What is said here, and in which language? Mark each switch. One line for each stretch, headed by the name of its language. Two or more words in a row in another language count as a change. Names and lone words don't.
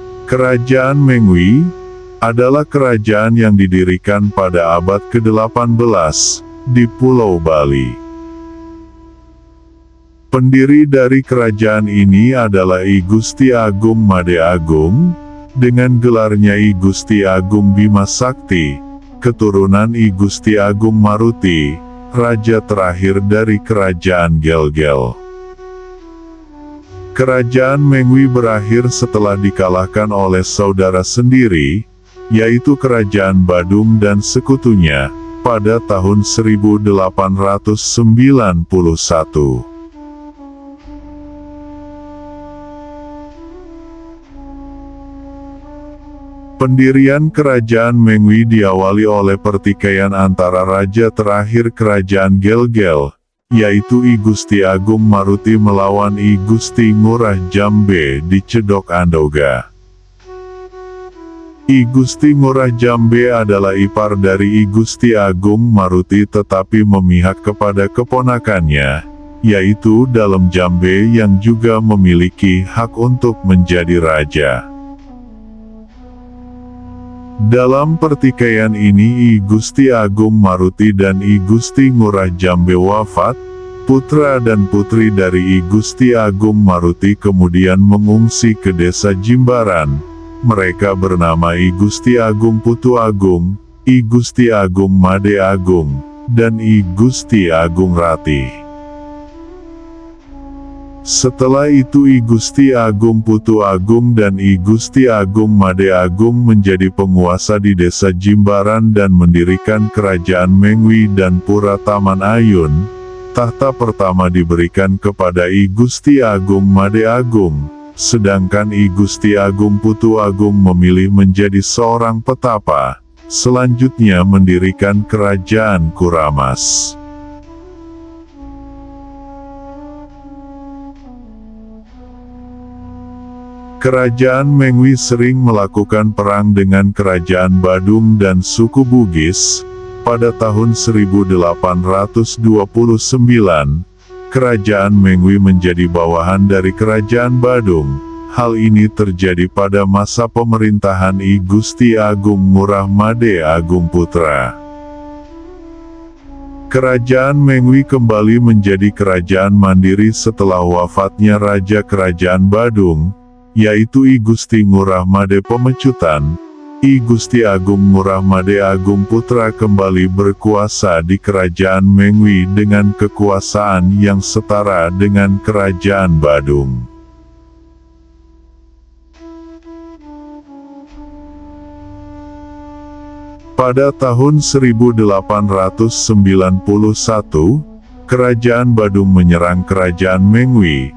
Indonesian: Kerajaan Mengwi adalah kerajaan yang didirikan pada abad ke-18 di Pulau Bali. Pendiri dari kerajaan ini adalah I Gusti Agung Made Agung, dengan gelarnya I Gusti Agung Bima Sakti, keturunan I Gusti Agung Maruti, raja terakhir dari kerajaan Gel-Gel. Kerajaan Mengwi berakhir setelah dikalahkan oleh saudara sendiri, yaitu Kerajaan Badung dan sekutunya, pada tahun 1891. Pendirian Kerajaan Mengwi diawali oleh pertikaian antara raja terakhir Kerajaan Gel-Gel, yaitu I Gusti Agung Maruti melawan I Gusti Ngurah Jambe di Cedok Andoga. I Gusti Ngurah Jambe adalah ipar dari I Gusti Agung Maruti tetapi memihak kepada keponakannya, yaitu Dalem Jambe yang juga memiliki hak untuk menjadi raja. Dalam pertikaian ini I Gusti Agung Maruti dan I Gusti Ngurah Jambe wafat, putra dan putri dari I Gusti Agung Maruti kemudian mengungsi ke desa Jimbaran. Mereka bernama I Gusti Agung Putu Agung, I Gusti Agung Made Agung, dan I Gusti Agung Ratih. Setelah itu I Gusti Agung Putu Agung dan I Gusti Agung Made Agung menjadi penguasa di desa Jimbaran dan mendirikan Kerajaan Mengwi dan Pura Taman Ayun. Tahta pertama diberikan kepada I Gusti Agung Made Agung, sedangkan I Gusti Agung Putu Agung memilih menjadi seorang petapa, selanjutnya mendirikan Kerajaan Kuramas. Kerajaan Mengwi sering melakukan perang dengan Kerajaan Badung dan suku Bugis. Pada tahun 1829, Kerajaan Mengwi menjadi bawahan dari Kerajaan Badung. Hal ini terjadi pada masa pemerintahan I Gusti Agung Ngurah Made Agung Putra. Kerajaan Mengwi kembali menjadi kerajaan mandiri setelah wafatnya Raja Kerajaan Badung, yaitu I Gusti Ngurah Made Pemecutan. I Gusti Agung Ngurah Made Agung Putra kembali berkuasa di Kerajaan Mengwi dengan kekuasaan yang setara dengan Kerajaan Badung. Pada tahun 1891, Kerajaan Badung menyerang Kerajaan Mengwi.